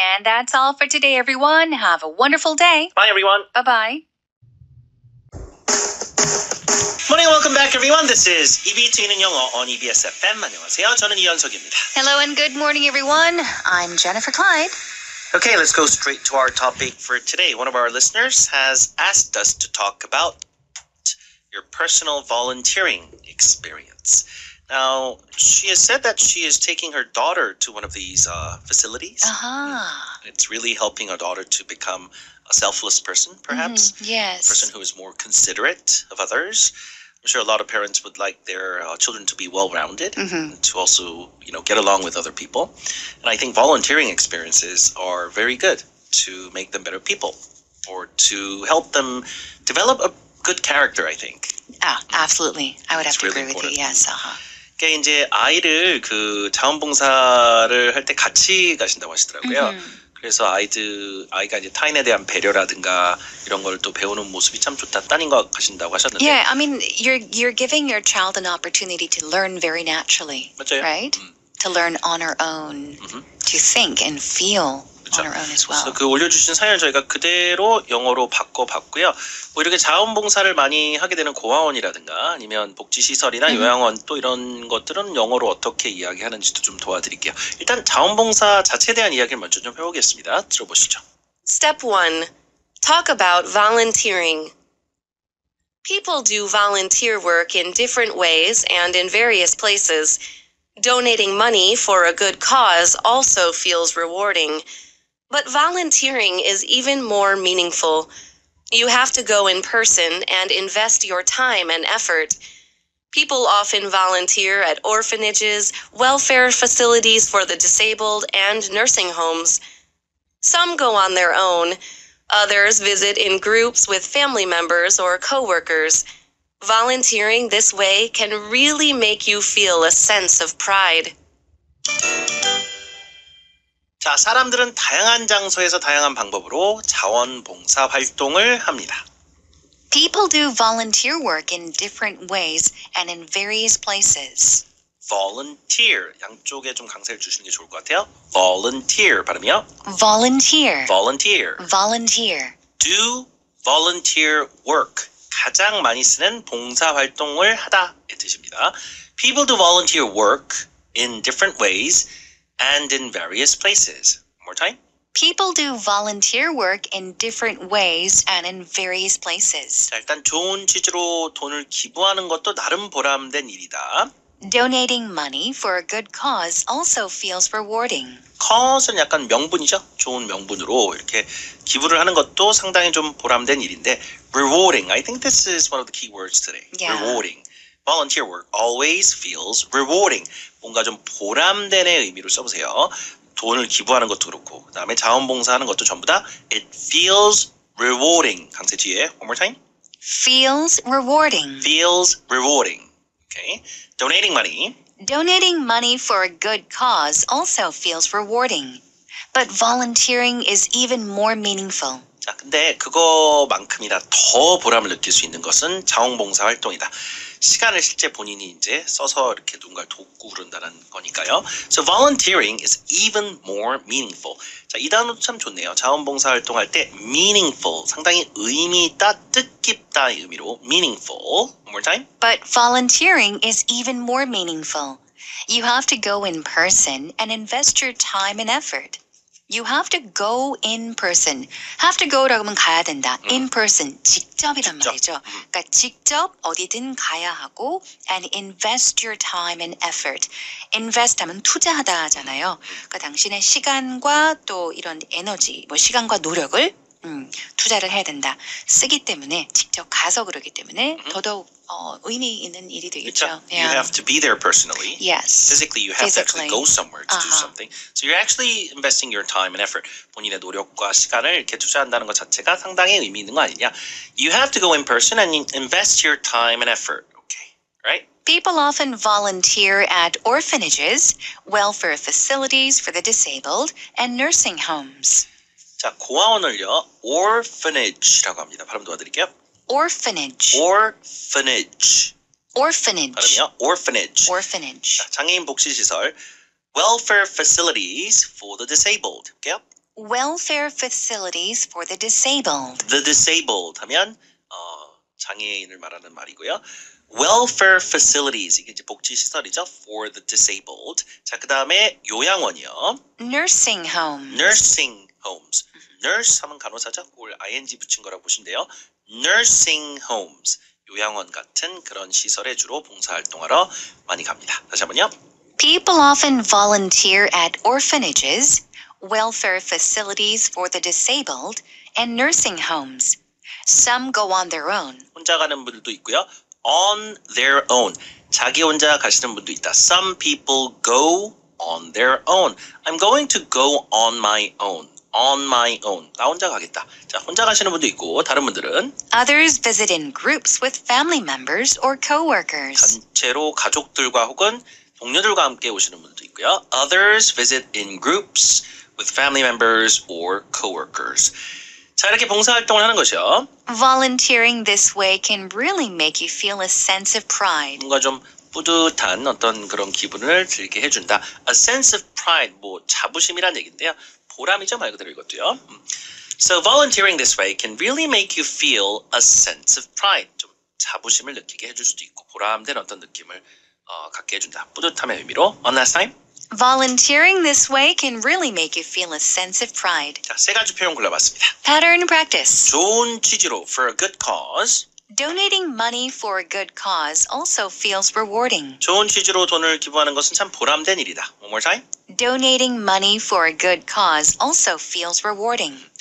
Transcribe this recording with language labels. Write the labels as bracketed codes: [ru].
[en] And that's all for today, everyone. Have a wonderful day. Bye everyone. Bye-bye. Morning, welcome back everyone. This is EB 트이는 영어 on EBS FM. [ko] 안녕하세요. 저는 이현석입니다. [en] Hello and good morning, everyone. I'm Jennifer Clyde. Okay, let's go straight to our topic for today. One of our listeners has asked us to talk about your personal volunteering experience. Now, she has said that she is taking her daughter to one of these facilities. It's really helping her daughter to become a selfless person, perhaps. Yes. A person who is more considerate of others. I'm sure a lot of parents would like their children to be well-rounded, and to also, get along with other people. And I think volunteering experiences are very good to make them better people, or to help them develop a good character, I think. Absolutely. I would have to really agree with you. important. Yes. [ko] 그러니까 이제 아이를 그 자원봉사를 할 때 같이 가신다고 하시더라고요. 그래서 아이가 이제 타인에 대한 배려라든가 이런 걸 또 배우는 모습이 참 좋다. 따님과 가신다고 하셨는데. [en] Yeah, I mean, you're giving your child an opportunity to learn very naturally, [ko] 맞아요. [en] right? To learn on her own, to think and feel on her own as well. [ko] 그래서 그 올려주신 사연을 저희가 그대로 영어로 바꿔봤고요. 뭐 이렇게 자원봉사를 많이 하게 되는 고아원이라든가 아니면 복지시설이나 요양원 또 이런 것들은 영어로 어떻게 이야기하는지도 좀 도와드릴게요. 일단 자원봉사 자체에 대한 이야기를 먼저 좀 해보겠습니다. 들어보시죠. [en] Step 1. Talk about volunteering. People do volunteer work in different ways and in various places. Donating money for a good cause also feels rewarding. But volunteering is even more meaningful. You have to go in person and invest your time and effort. People often volunteer at orphanages, welfare facilities for the disabled, and nursing homes. Some go on their own. Others visit in groups with family members or coworkers. Volunteering this way can really make you feel a sense of pride. [ko] 자, 사람들은 다양한 장소에서 다양한 방법으로 자원봉사 활동을 합니다. [en] People do volunteer work in different ways and in various places. [ko] volunteer 양쪽에 좀 강세를 주시는 게 좋을 것 같아요. volunteer 발음이요. [en] Volunteer. volunteer. Volunteer. do volunteer work [ko] 가장 많이 쓰는 봉사 활동을 하다의 뜻입니다. [en] People do volunteer work in different ways and in various places. One more time. People do volunteer work in different ways and in various places. [ko] 자, 일단 좋은 취지로 돈을 기부하는 것도 나름 보람된 일이다. [en] Donating money for a good cause also feels rewarding. [ko] cause는 약간 명분이죠. 좋은 명분으로 이렇게 기부를 하는 것도 상당히 좀 보람된 일인데 rewarding. [en] I think this is one of the key words today. Yeah. rewarding. Volunteer work always feels rewarding. [ko] 뭔가 좀 보람된의 의미로 써보세요. 돈을 기부하는 것도 그렇고 그다음에 자원봉사하는 것도 전부 다 [en] it feels rewarding. [ko] 강세 뒤에 [en] one more time. Feels rewarding. feels rewarding. Okay. Donating money. Donating money for a good cause also feels rewarding. But volunteering is even more meaningful. [ko] 자, 근데 그거만큼이나 더 보람을 느낄 수 있는 것은 자원봉사 활동이다. 시간을 실제 본인이 이제 써서 이렇게 누군가를 돕고 그런다는 거니까요. [en] So volunteering is even more meaningful. [ko] 자, 이 단어도 참 좋네요. 자원봉사 활동할 때 meaningful, 상당히 의미 있다, 뜻깊다의 의미로 meaningful. [en] One more time. But volunteering is even more meaningful. You have to go in person and invest your time and effort. You have to go in person. Have to go [ko] 라고 하면 가야 된다. [en] In person, [ko] 직접이란 말이죠. 그러니까 직접 어디든 가야 하고 [en] and invest your time and effort. [ko] invest 하면 투자하다 하잖아요. 그러니까 당신의 시간과 또 이런 에너지, 뭐 시간과 노력을 투자를 해야 된다. 쓰기 때문에 직접 가서 그러기 때문에 더더욱 의미 있는 일이 되겠죠. 그렇죠. [en] You have to be there personally. Yes. Physically, you have to actually go somewhere to do something. So you're actually investing your time and effort. [ko] 본인의 노력과 시간을 이렇게 투자한다는 것 자체가 상당히 의미 있는 거 아니냐. [en] You have to go in person and invest your time and effort. Okay, right? People often volunteer at orphanages, welfare facilities for the disabled, and nursing homes. [ko] 자, 고아원을요, orphanage라고 합니다. 발음 도와드릴게요. [en] Orphanage. orphanage. Orphanage. [ko] 발음이요. orphanage. [en] Orphanage. [ko] 자, 장애인 복지시설. [en] welfare facilities for the disabled. [ko] 볼게요. [en] Welfare facilities for the disabled. [ko] the disabled 하면 장애인을 말하는 말이고요. welfare facilities 이게 이제 복지시설이죠. [en] for the disabled. [ko] 자, 그 다음에 요양원이요. [en] Nursing homes. nursing homes. [ko] nurse 하면 간호사죠. 그걸 ing 붙인 거라고 보시면 돼요. [en] nursing homes. [ko] 요양원 같은 그런 시설에 주로 봉사활동하러 많이 갑니다. 다시 한번요. [en] People often volunteer at orphanages, welfare facilities for the disabled, and nursing homes. Some go on their own. [ko] 혼자 가는 분들도 있고요. [en] on their own. [ko] 자기 혼자 가시는 분도 있다. [en] Some people go on their own. I'm going to go on my own. on my own. [ko] 나 혼자 가겠다. 자, 혼자 가시는 분도 있고 다른 분들은 [en] Others visit in groups with family members or co-workers. [ko] 단체로 가족들과 혹은 동료들과 함께 오시는 분들도 있고요. [en] Others visit in groups with family members or co-workers. [ko] 자, 이렇게 봉사활동을 하는 것이요. [en] Volunteering this way can really make you feel a sense of pride. [ko] 뭔가 좀 뿌듯한 어떤 그런 기분을 들게 해준다. [en] A sense of pride, [ko] 뭐 자부심이란 얘기인데요. 보람이죠, 말 그대로 이것도요. [en] So volunteering this way can really make you feel a sense of pride. [ko] 좀 자부심을 느끼게 해줄 수도 있고 보람된 어떤 느낌을 갖게 해준다. 뿌듯함의 의미로. [en] One last time. Volunteering this way can really make you feel a sense of pride. [ko] 자, 세 가지 표현 골라봤습니다. [en] Pattern practice. [ko] 좋은 취지로 [en] for a good cause. Donating money for a good cause also feels rewarding. [ko] 좋은 취지로 돈을 기부하는 것은 참 보람된 일이다. [en] One more time. Donating money for a good cause also feels rewarding.